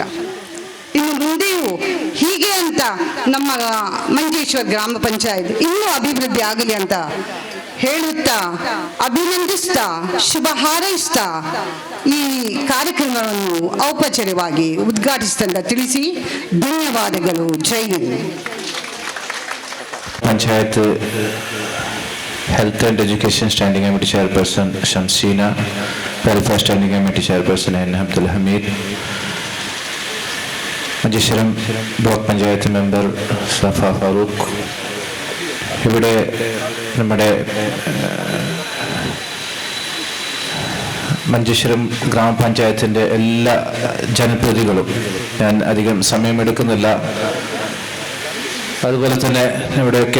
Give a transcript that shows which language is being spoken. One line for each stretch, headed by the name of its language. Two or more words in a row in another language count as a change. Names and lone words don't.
Kannada: ಇನ್ನು ಮುಂದೆಯೂ ಹೀಗೆ ಅಂತ ನಮ್ಮ ಮಂಜೇಶ್ವರ ಗ್ರಾಮ ಪಂಚಾಯತ್ ಇನ್ನೂ ಅಭಿವೃದ್ಧಿ ಆಗಲಿ ಅಂತ ಹೇಳುತ್ತಾ, ಅಭಿನಂದಿಸ್ತಾ, ಶುಭ ಹಾರೈಸ್ತಾ ಈ ಕಾರ್ಯಕ್ರಮವನ್ನು ಔಪಚಾರಿಕವಾಗಿ ಉದ್ಘಾಟಿಸಿದಂತ ತಿಳಿಸಿ ಧನ್ಯವಾದಗಳು. ಜೈ ಹಿಂದ್.
English: ಪಂಚಾಯತ್ health and education standing committee chairperson ಶಂಸೀನಾ, welfare standing committee chairperson ಎನ್ ಅಬ್ದುಲ್ ಹಮೀದ್,
Malayalam: മഞ്ചേശ്വരം ബ്ലോക്ക് പഞ്ചായത്ത് മെമ്പർ സഫ ഫാറൂഖ്, ഇവിടെ നമ്മുടെ മഞ്ചേശ്വരം ഗ്രാമപഞ്ചായത്തിൻ്റെ എല്ലാ ജനപ്രതിനിധികളും, ഞാൻ അധികം സമയമെടുക്കുന്നില്ല, അതുപോലെ തന്നെ ഇവിടെയൊക്കെ